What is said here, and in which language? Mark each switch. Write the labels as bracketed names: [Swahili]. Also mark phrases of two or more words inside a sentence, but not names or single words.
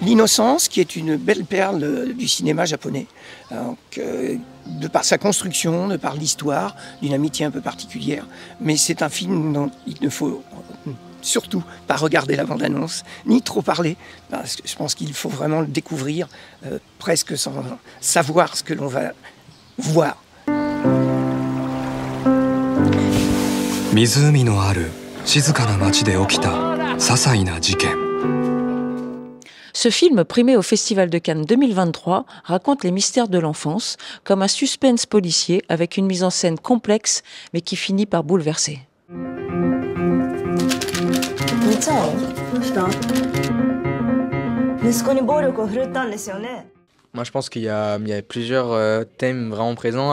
[French] L'Innocence, qui est une belle perle du cinéma japonais, donc, de par sa construction, de par l'histoire, d'une amitié un peu particulière. Mais c'est un film dont il ne faut surtout pas regarder la bande-annonce, ni trop parler, parce que je pense qu'il faut vraiment le découvrir, presque sans savoir ce que l'on va voir. [Japanese] 湖のある静かな町で起きた些細な事件。 [French] Ce film, primé au Festival de Cannes 2023, raconte les mystères de l'enfance, comme un suspense policier avec une mise en scène complexe, mais qui finit par bouleverser. Moi, je pense qu'il y a plusieurs thèmes vraiment présents.